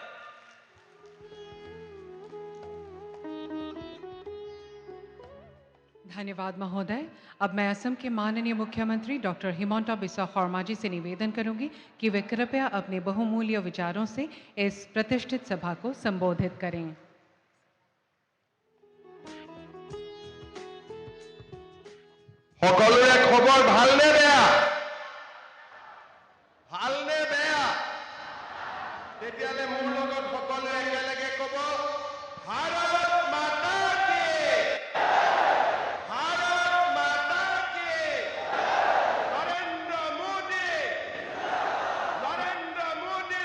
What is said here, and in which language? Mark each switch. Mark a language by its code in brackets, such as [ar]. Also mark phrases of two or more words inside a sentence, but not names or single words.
[hi] धन्यवाद महोदय। अब मैं असम के माननीय मुख्यमंत्री डॉक्टर हिमंता बिस्वा शर्मा जी से निवेदन करूंगी कि वे कृपया अपने बहुमूल्य विचारों से इस प्रतिष्ठित सभा को संबोधित करें। [as] সকলোৰে খবৰ ভালনে বেয়া? ভালনে বেয়া? তেতিয়ালে মোৰ লগত সকলোৱে একেলগে ক'ব, ভাৰত মাতা কি, ভাৰত মাতা কি, নৰেন্দ্ৰ মোদী, নৰেন্দ্ৰ মোদী।